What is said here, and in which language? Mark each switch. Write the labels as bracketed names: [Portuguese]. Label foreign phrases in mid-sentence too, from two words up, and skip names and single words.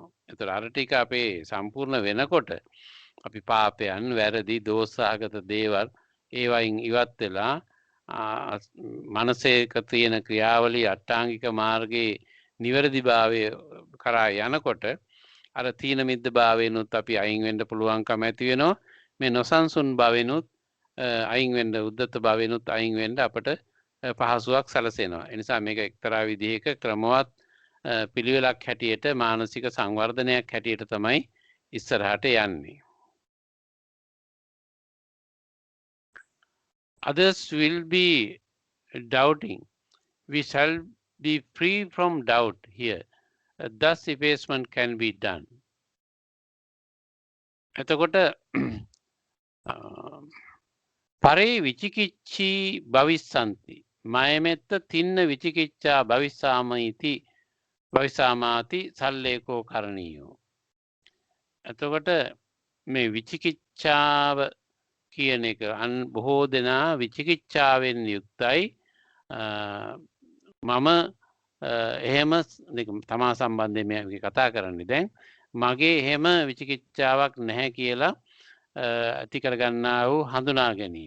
[Sinhala] ඒතර අර ටික අපේ සම්පූර්ණ වෙනකොට අපි පාපයන් වැරදි දෝෂාගත දේවල් ඒවයින් ඉවත් වෙලා මනසේක තියෙන ක්‍රියාවලිය අට්ටාංගික මාර්ගයේ නිවැරදිභාවය කරා යනකොට අර තීන මිද්ද භාවයෙන්ුත් අපි අයින් වෙන්න පුළුවන්කම ඇති වෙනවා. මේ නොසන්සුන් භවෙනුත් අයින් වෙන්න උද්දත භවෙනුත් අයින් වෙන්න අපට පහසුවක් සැලසෙනවා. ඒ නිසා මේක එක්තරා විදිහක ක්‍රමවත් පිළිවෙලක් හැටියට මානසික සංවර්ධනයක් හැටියට තමයි ඉස්සරහට යන්නේ. [English] Others will be doubting. We shall be free from doubt here. Thus effacement can be done. [Pali] එතකොට පරේ විචිකිච්ඡී භවිස්සන්ති මයමෙත්ත තින්න විචිකිච්ඡා භවිසාමාති සල්ලේකෝ කරණීයෝ. [Sinhala] එතකොට මේ විචිකිච්ඡාව කියන එක බොහෝ දෙනා විචිකිච්ඡාවෙන් යුක්තයි. මම එහෙම තමා සම්බන්ධයෙන් මේ කතා කරන්නේ දැන් මගේ එහෙම විචිකිච්ඡාවක් නැහැ කියලා ඇති කරගන්නා වූ හඳුනා ගැනීම.